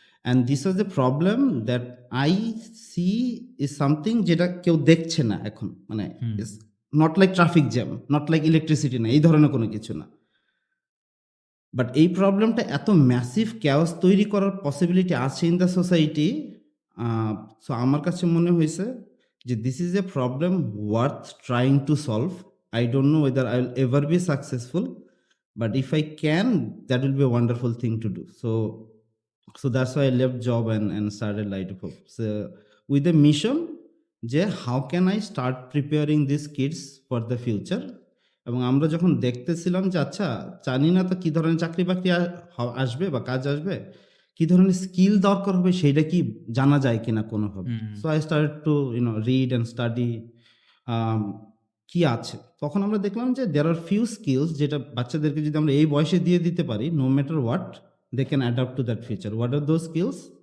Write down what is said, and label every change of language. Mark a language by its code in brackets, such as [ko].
[en] and this was the problem that I see is something [bn] যেটা কেউ দেখছে না এখন, মানে [en] not like traffic jam, not like electricity [bn] না, এই ধরনের কোনো কিছু না। বাট এই প্রবলেমটা এত ম্যাসিভ ক্যাওস তৈরি করার পসিবিলিটি আছে [en] In the society. [bn] সো আমার কাছে মনে হয়েছে যে [en] This is a problem worth trying to solve. I don't know whether I'll ever be successful, but if I can, that will be a wonderful thing to do. So that's why I left job and started Light of Hope. So with the mission, যে how can I start preparing these kids for the future? [bn] এবং আমরা যখন দেখতেছিলাম যে আচ্ছা জানি না তো কী ধরনের চাকরি বাকরি আসবে বা কাজ আসবে, কী ধরনের স্কিল দরকার হবে সেইটা কি জানা যায় কিনা কোনোভাবে। [en] so I start to read and study [bn] কি আছে। তখন আমরা দেখলাম যে [en] there are few skills [bn] যেটা বাচ্চাদেরকে যদি আমরা এই বয়সে দিয়ে দিতে পারি, [en] No matter what they can adapt to that future. What are those skills?